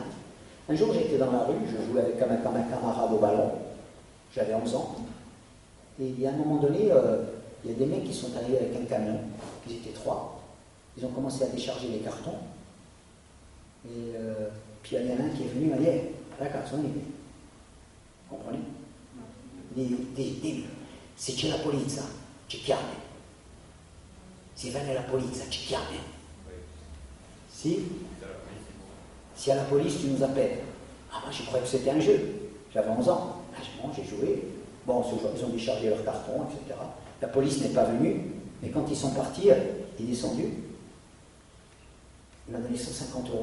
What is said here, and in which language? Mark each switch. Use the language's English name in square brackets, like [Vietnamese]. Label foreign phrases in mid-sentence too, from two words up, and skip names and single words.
[French] Un jour j'étais dans la rue, je jouais avec un camarade au ballon, j'avais 11 ans, et il y a un moment donné, il y a des mecs qui sont arrivés avec un camion, ils étaient 3, ils ont commencé à décharger les cartons, et puis il y en a un qui est venu, il m'a dit, ragazzi, vous comprenez? [Italian] Se c'è la polizia, ci chiami. Se viene la polizia, ci chiami. [French] Si à la police, tu nous appelles. Ah, moi, je croyais que c'était un jeu. J'avais 11 ans. Bon, j'ai joué. Bon, ils ont déchargé leurs cartons, etc. La police n'est pas venue, mais quand ils sont partis, il est descendu. Il m'a donné 150 €.